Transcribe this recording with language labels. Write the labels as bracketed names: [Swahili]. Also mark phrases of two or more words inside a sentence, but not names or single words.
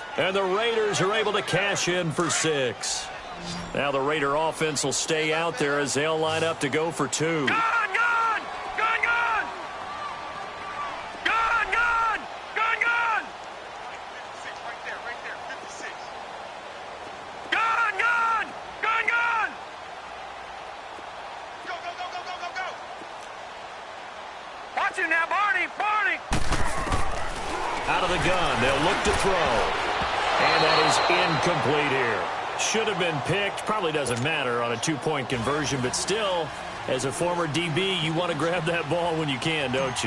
[English] And the Raiders are able to cash in for 6. Now the Raider offense will stay out there as they'll line up to go for 2. Gone, gone! Gone, gone! Gone, gone! Gone, gone! 56, right there, 56. Gone, gone! Gone, gone! Go, go, go, go, go, go, go! Watch him now, Barney! Barney! Out of the gun, they'll look to throw. And that is incomplete here. Should have been picked. Probably doesn't matter on a 2-point conversion, but still, as a former DB, you want to grab that ball when you can, don't you?